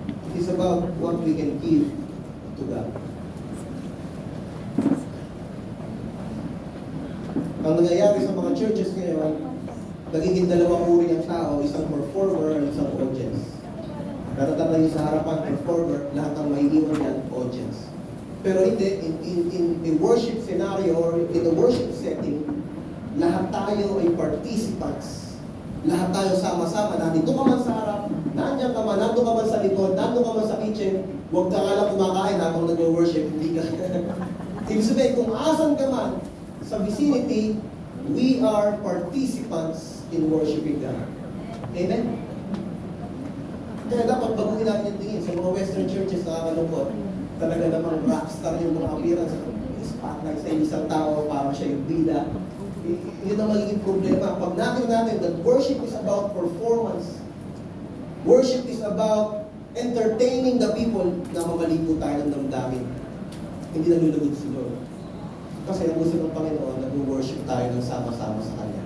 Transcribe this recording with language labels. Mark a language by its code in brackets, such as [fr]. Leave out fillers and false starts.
[en] It is about what we can give to God. [tl] Ang nangyayari sa mga churches ngayon, nagiging dalawang uri ng tao, isang performer at isang audience. Natatanda niyo sa harapan, performer, lahat ng maiiwan yan, audience. Pero hindi, [en] in a worship scenario or in a worship setting, [tl] lahat tayo ay participants Lahat tayo sama-sama, nandito ka man sa harap, nandiyan ka man, nandito ka man sa likod, nandito ka man sa kitchen, huwag ka nga lang kumakain habang nag-worship, hindi ka. Ibig sabihin, kung asan ka man sa vicinity, [en] we are participants in worshiping God. [tl] Amen? Kaya dapat baguhin natin yung tingin. Sa mga Western churches, nakakalungkot, talaga namang rockstar yung mga appearance. Spotlight sa isang tao, parang siya yung bida. Yun ang magiging problema. Pag natin [en] that worship is about performance, worship is about entertaining the people [tl] na mamaligpo tayo ng damdamin. Hindi nalulugod si Lord. Kasi ang gusto ng Panginoon, nag-worship tayo ng sama-sama sa Kanya.